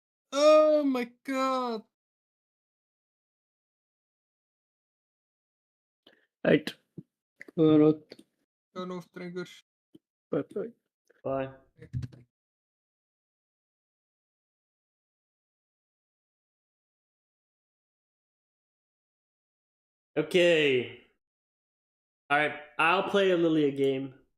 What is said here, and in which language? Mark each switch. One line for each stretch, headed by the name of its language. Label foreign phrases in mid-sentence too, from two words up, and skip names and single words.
English: Oh my god.
Icelandic: Eitt. Góða nótt. Góða nótt, drengur.
English: Bye bye. Bye. Okay. Alright, I'll play a Lilia game.